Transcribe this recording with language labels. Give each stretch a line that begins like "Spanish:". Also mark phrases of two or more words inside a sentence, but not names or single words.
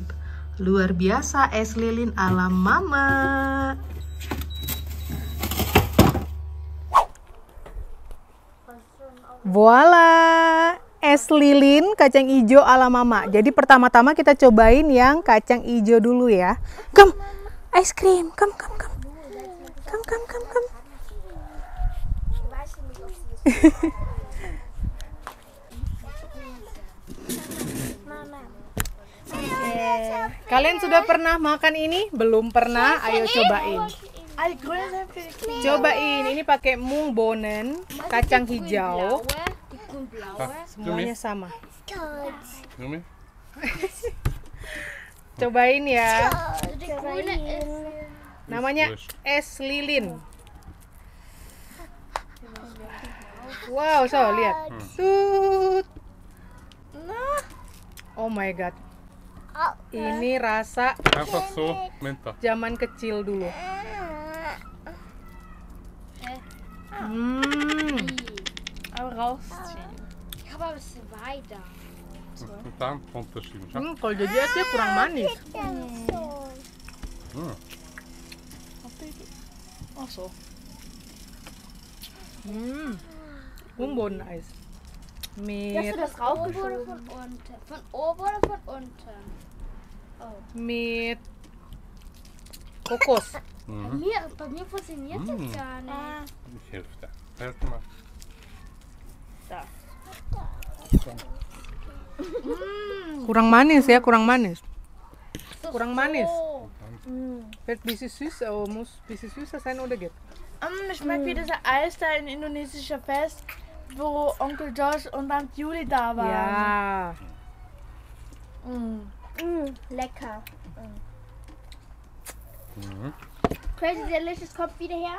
Indonesian: Luar biasa es lilin ala mama. Voila, es lilin kacang hijau ala mama. Jadi pertama-tama kita cobain yang kacang hijau dulu ya.
English: Come, ice cream, come.
Indonesian: Kalian sudah pernah makan ini? Belum pernah? Ayo cobain. Cobain, ini pakai
German: mung bonen,
Indonesian: kacang hijau. Semuanya sama. Yummy. Cobain ya. Namanya es lilin. Wow, so lihat. Tut.
English: Oh my god.
Indonesian: Ini rasa
German: Einfach so,
Indonesian: Minta. zaman kecil dulu.
German: Aber rausziehen. Ich habe aber weiter. Und dann runterschieben. Schau.
Indonesian: Kalau jadi esnya kurang manis.
German: Oh so. Umboden Eis. Hast Mit du das raufgeschoben? Von unten. Von oben oder von unten? mit Kokos. Bei mir funktioniert das gar nicht. Ich helfe dir. Helf mal.
Indonesian: Kurang manis ya, kurang manis. Kurang manis.
German: Wird bisschen süß, aber muss bisschen süßer sein oder geht? Schmeckt wie das Eis da in indonesischer Fest, wo Onkel Josh und Aunt Julie da waren. Ja. Lecker. Crazy Delicious kommt wieder her.